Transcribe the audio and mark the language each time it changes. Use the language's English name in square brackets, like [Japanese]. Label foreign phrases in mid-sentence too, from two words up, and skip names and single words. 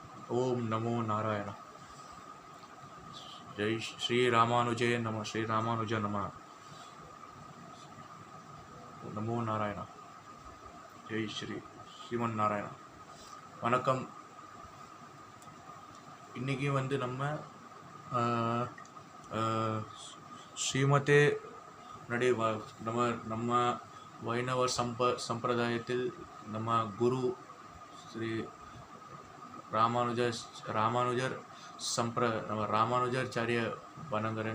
[Sanskrit] ओम नमो नारायण। जय श्री रामानुजय नमः। श्री रामानुज नमः। नमो नारायण। जय श्री श्रीमन नारायण। வணக்கம். [Tamil] இன்றைக்கி வந்து நம்ம ஸ்ரீமதே நடைய நம்ம நம்ம வைணவ சம்பிரதாயத்தில் நம்ம குரு ஸ்ரீ ராமானுஜர் நம்ம ராமானுஜாச்சாரிய வணங்குறேன்.